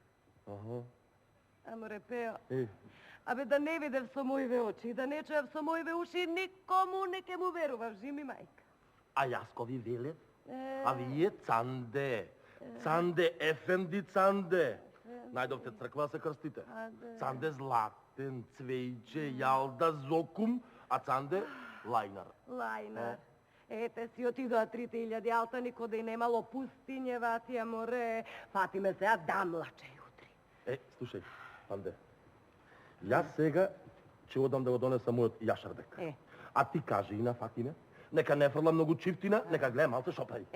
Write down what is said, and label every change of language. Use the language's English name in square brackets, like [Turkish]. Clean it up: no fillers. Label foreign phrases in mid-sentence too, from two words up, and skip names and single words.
[Macedonian] Море Пео, Е, абе да не видев со моиве очи, да не чуев со моиве уши, никому не ке му верував, жими мајка. а јас ко ви велев? А вие Цанде. Цанде, Ефенди Цанде. Најдовте црква се крстите. Цанде Златен, Цвејче, Јалда, Зокум, а Цанде Лајнар. Лајнар. Ете си отидоа 3000 алтани кода и немало пустиње, Ватија море. Фатиме се, дам лаче јутри. Слушај, Цанде, јас сега ќе одам да го донесам мојот јашарбек. А ти кажи и на Фатиме, нека не фрла многу чифтина, нека гледа малце шо прави.